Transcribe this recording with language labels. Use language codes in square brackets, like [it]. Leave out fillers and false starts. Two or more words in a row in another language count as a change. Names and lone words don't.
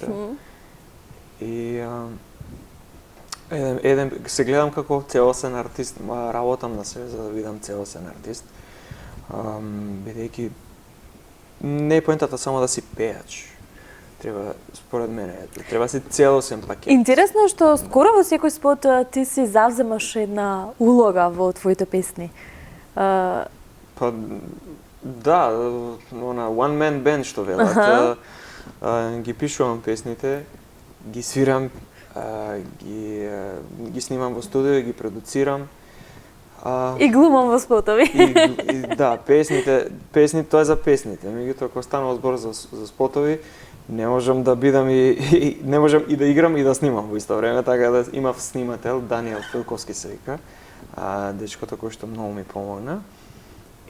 [mk] И се гледам како целосен артист, работам на себе за да бидам целосен артист, бидејќи не е поентата само да си пејач. Треба, според мене, треба си целосен пакет. Интересно е што скоро во секој спот ти си завземаш една улога во твоите песни. Па да, она [en] one man band [mk] што велат. Ги пишувам песните, ги свирам, ги снимам во студио, ги продуцирам. И глумам во спотови. Да, песните, тоа е за песните. Меѓутоа, кога станува збор за спотови, не можам да бидам не можам и да играм и да снимам во исто време, така да имав снимател, Даниел Филковски се вика, дечкото кој што многу ми помогна.